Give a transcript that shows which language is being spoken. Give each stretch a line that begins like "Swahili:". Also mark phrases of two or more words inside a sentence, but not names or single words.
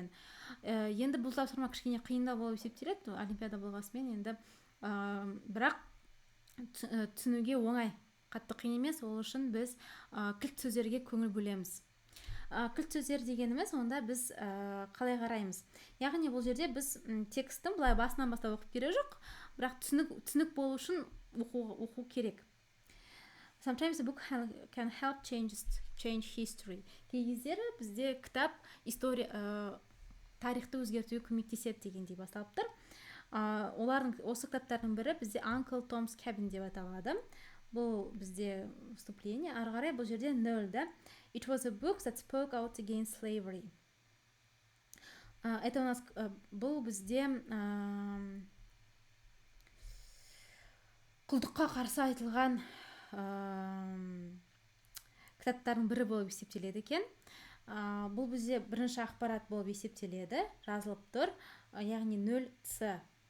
Kazakh: Енді бұл тапсырма кішкене қиындау болып есептеледі, олимпиада болғасымен, енді бірақ түсінуге оңай, қатты қиын емес. Ол үшін біз кілт сөздерге көңіл бөлеміз. Кілт сөздер дегеніміз, онда біз қалай қараймыз? Яғни бұл жерде біз текстін былай басынан бастап оқып керек жоқ, бірақ түсінік болу үшін оқу керек.
English: Sometimes the book can help change history.
Kazakh: Кей кездері бізде кітап тарихты өзгертуге көмектеседі дегендей басталып тұр. Осы кітаптардың бірі бізде Uncle Tom's Cabin деп аталады. Бұл бізде вступление. Ары қарай бұл жерде 0, да?
English: It was a book that spoke out against slavery.
Russian: Это у нас
Kazakh: бұл бізде құлдыққа қарсы айтылған кітаптардың бірі болып есептеледі екен. Бұл бізде бірінші ақпарат болып есептеледі, жазылып тұр, яғни 0C.